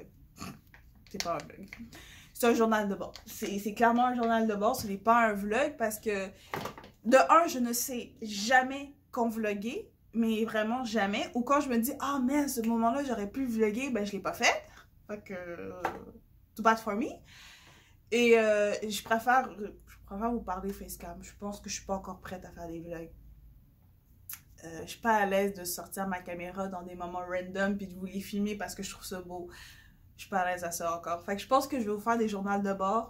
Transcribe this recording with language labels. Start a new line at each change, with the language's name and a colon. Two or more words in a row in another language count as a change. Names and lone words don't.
French: C'est pas un vlog. C'est un journal de bord. C'est clairement un journal de bord, ce n'est pas un vlog parce que, de un, je ne sais jamais qu'on vloguer, mais vraiment jamais. Ou quand je me dis, ah mais à ce moment-là, j'aurais pu vlogger, ben je l'ai pas fait. Fait que,
English: too bad for me.
French: Et je préfère vous parler facecam. Je pense que je suis pas encore prête à faire des vlogs. Je suis pas à l'aise de sortir ma caméra dans des moments random puis de vous les filmer parce que je trouve ça beau. Je suis pas à l'aise à ça encore. Fait que je pense que je vais vous faire des journaux de bord.